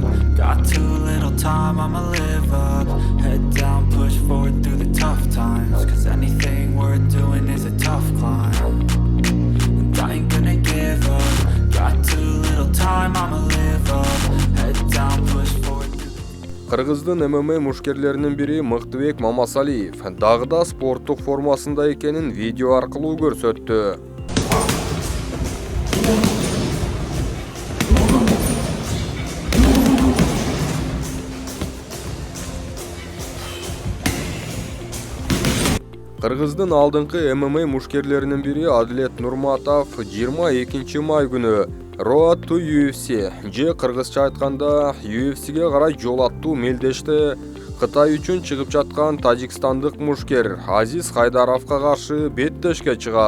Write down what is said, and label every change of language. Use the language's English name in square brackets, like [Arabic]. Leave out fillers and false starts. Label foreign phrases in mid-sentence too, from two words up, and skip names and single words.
[English] Got too little time, I'ma live up. Head down, push forward through the tough times. Cause anything worth doing is a tough climb. And I ain't gonna give up. Got too little time, I'ma live up. Head down, push forward through the... [Kyrgyz] Кыргыздын ММА мушкерлеринин бири Мыктыбек Мамасалиев дагы да спорттук формасында экенин видео аркылуу көрсөттү. Кыргыздын алдыңкы ММА мушкерлеринин бири Адилет Нурматов 22 май күнү Road to UFC же кыргызча айтканда UFC'ге карай жол аттуу мелдеште Кытай үчүн чыгып жаткан тажикстандык мушкер Азиз Хайдаровго каршы беттешке чыгат.